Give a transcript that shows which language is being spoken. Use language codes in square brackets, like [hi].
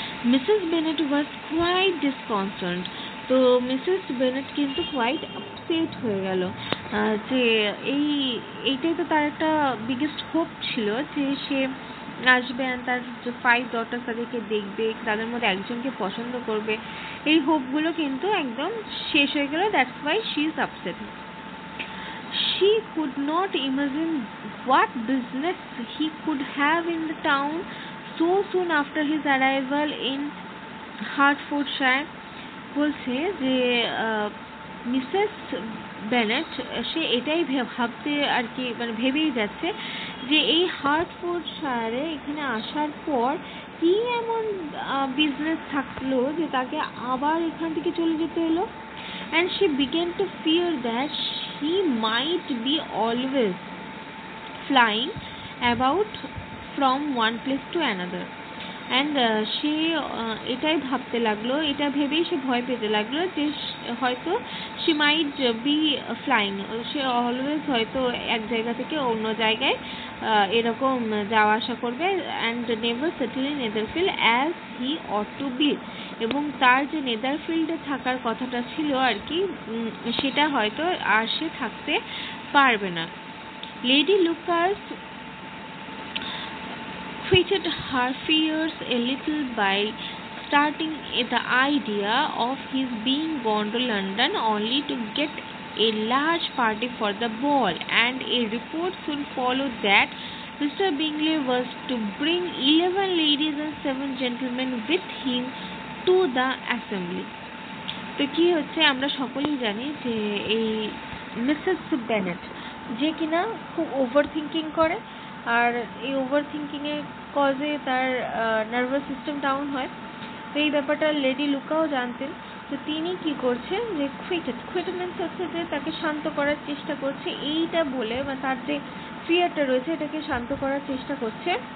[en] Mrs Bennet was quite disconcerned. [bn] তো Mrs Bennett কিন্তু quite upset হয়ে গেল যে এইটাই তো তার একটা বিগেস্ট হোপ ছিল যে সে আসবে আর তার যে 5 ডটার্স তাদেরকে দেখবে, তাদের মধ্যে একজনকে পছন্দ করবে, এই হোপগুলো কিন্তু একদম শেষ হয়ে গেল। [en] That's why she is upset. She could not imagine what business he could have in the town so soon after his arrival in Hertfordshire. [bn] বলছে যে মিসেস বেনেট সে এটাই ভাবতে আর কি মানে ভেবেই যাচ্ছে যে এই হার্টফোর্ডশায়ারে এখানে আসার পর কি এমন বিজনেস থাকলো যে তাকে আবার এখান থেকে চলে যেতে হলো। [en] and she began to fear that she might be always flying about from one place to another. [bn] and সে এটাই ভাবতে লাগলো, এটা ভেবেই সে ভয় পেতে লাগলো যে হয়তো [en] she might be flying, [bn] say always হয়তো এক জায়গা থেকে অন্য জায়গায় এরকম যাওয়া আসা করবে, [en] and never settle in Netherfield as he ought to be, [bn] এবং তার যে নেদারফিল্ডে থাকার কথাটা ছিল আর কি সেটা হয়তো আর সে থাকতে পারবে না। [en] Lady Lucas quieted her fears a little by starting the idea of his being gone to London only to get a large party for the ball, and a report soon followed that Mr. Bingley was to bring 11 ladies and 7 gentlemen with him to the assembly. [bn] তো কি হচ্ছে, আমরা সকলেই জানি যে এই Mrs Bennett যে কিনা খুব ওভার থিঙ্কিং করে, আর এই ওভার থিঙ্কিংয়ের কজে তার নার্ভাস সিস্টেম ডাউন হয়। তো এই ব্যাপারটা লেডি লুকাও জানতেন। তো তিনি কি করছেন যে খুয়েটেড মিন্স হচ্ছে যে তাকে শান্ত করার চেষ্টা করছে, এইটা বলে, বা তার যে ফিয়ারটা রয়েছে এটাকে শান্ত করার চেষ্টা করছে।